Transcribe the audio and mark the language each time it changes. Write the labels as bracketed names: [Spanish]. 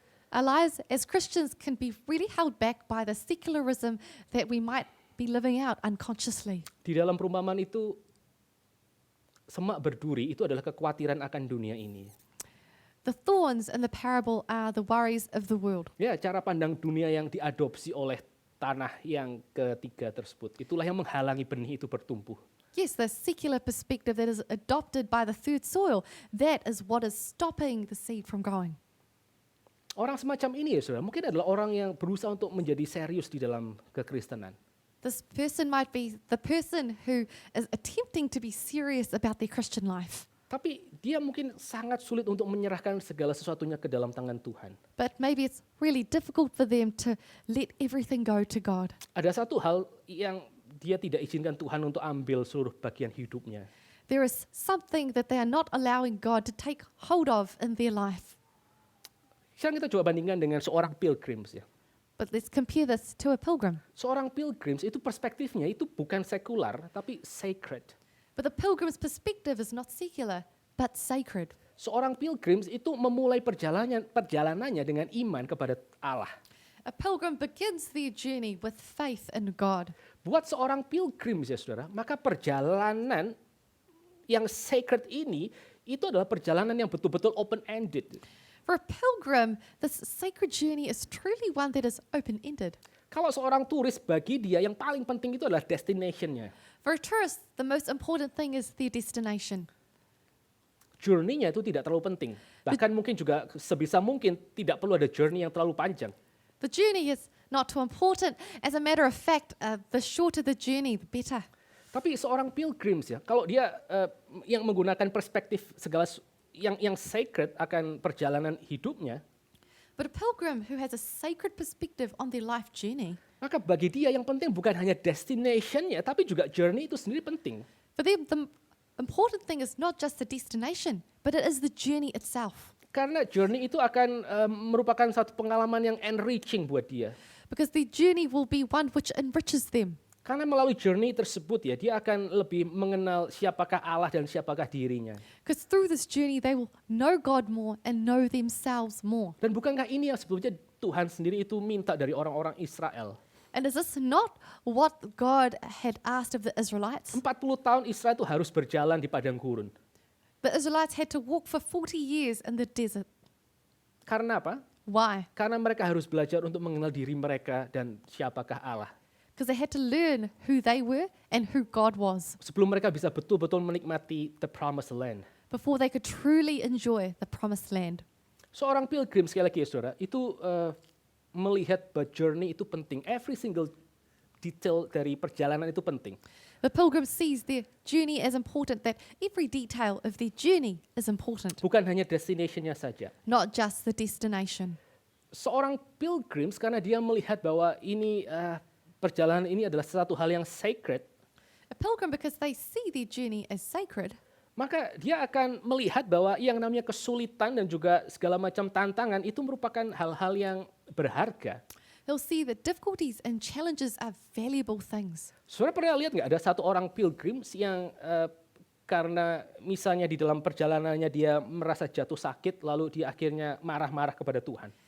[English] Our lives as Christians can be really held back by the secularism that we might be living out unconsciously. [Indonesian] Di dalam perumpamaan itu, semak berduri itu adalah kekhawatiran akan dunia ini. [English] The thorns in the parable are the worries of the world. [Indonesian] Ya, cara pandang dunia yang diadopsi oleh tanah yang ketiga tersebut. Itulah yang menghalangi benih itu bertumbuh. [English] Yes, the secular perspective that is adopted by the third soil, that is what is stopping the seed from growing. [Indonesian] Orang semacam ini ya saudara, mungkin adalah orang yang berusaha untuk menjadi serius di dalam kekristenan. [English] This person might be the person who is attempting to be serious about their Christian life. [Indonesian] Tapi dia mungkin sangat sulit untuk menyerahkan segala sesuatunya ke dalam tangan Tuhan. [English] But maybe it's really difficult for them to let everything go to God. [Indonesian] Ada satu hal yang dia tidak izinkan Tuhan untuk ambil seluruh bagian hidupnya. [English] There is something that they are not allowing God to take hold of in their life. [Indonesian] Sekarang kita coba bandingkan dengan seorang pilgrims ya. [English] But let's compare this to a pilgrim. [Indonesian] Seorang pilgrims itu perspektifnya itu bukan sekular tapi sacred. [English] But the pilgrim's perspective is not secular, but sacred. [Indonesian] Seorang pilgrims itu memulai perjalanannya dengan iman kepada Allah. [English] A pilgrim begins their journey with faith in God. [Indonesian] Buat seorang pilgrims ya saudara, maka perjalanan yang sacred ini itu adalah perjalanan yang betul-betul open-ended. [English] For a pilgrim, this sacred journey is truly one that is open-ended. [Indonesian] Kalau seorang turis, bagi dia yang paling penting itu adalah destination-nya. [English] For a tourist, the most important thing is their destination. [Indonesian] Journey-nya itu tidak terlalu penting. Bahkan mungkin juga sebisa mungkin tidak perlu ada journey yang terlalu panjang. [English] The journey is not too important. As a matter of fact, the shorter the journey, the better. [Indonesian] Tapi seorang pilgrims ya, kalau dia yang menggunakan perspektif segala yang sacred akan perjalanan hidupnya, [English] But a pilgrim who has a sacred perspective on their life journey, [Indonesian] maka bagi dia yang penting bukan hanya destination-nya, tapi juga journey itu sendiri penting. [English] for them, the important thing is not just the destination, but it is the journey itself. [Indonesian] Karena journey itu akan merupakan satu pengalaman yang enriching buat dia. [English] Because the journey will be one which enriches them. [Indonesian] Karena melalui journey tersebut ya, dia akan lebih mengenal siapakah Allah dan siapakah dirinya. [English] Because through this journey, they will know God more and know themselves more. [Indonesian] Dan bukankah ini yang sebelumnya Tuhan sendiri itu minta dari orang-orang Israel? [English] And is this not what God had asked of the Israelites? [Indonesian] 40 tahun Israel itu harus berjalan di padang gurun. [English] The Israelites had to walk for 40 years in the desert. [Indonesian] Karena apa? [English] Why? [Indonesian] Karena mereka harus belajar untuk mengenal diri mereka dan siapakah Allah. [English] Because they had to learn who they were and who God was [Indonesian] Sebelum mereka bisa betul-betul menikmati [English] the promised land. before they could truly enjoy the promised land. [Indonesian] Seorang pilgrim sekali lagi ya saudara, itu melihat bahwa journey itu penting. [English] Every single detail [Indonesian] dari perjalanan itu penting. [English] The pilgrim sees their journey as important, that every detail of their journey is important, [Indonesian] Bukan hanya destination-nya saja. [English] not just the destination. [Indonesian] Seorang pilgrim karena dia melihat bahwa ini perjalanan ini adalah satu hal yang sacred, [English] A pilgrim, because they see their journey as sacred, [Indonesian] maka dia akan melihat bahwa yang namanya kesulitan dan juga segala macam tantangan itu merupakan hal-hal yang berharga. [English] He'll see that difficulties and challenges are valuable things. [Indonesian] Saudara pernah lihat nggak ada satu orang pilgrim yang karena misalnya di dalam perjalanannya dia merasa jatuh sakit, lalu dia akhirnya marah-marah kepada Tuhan.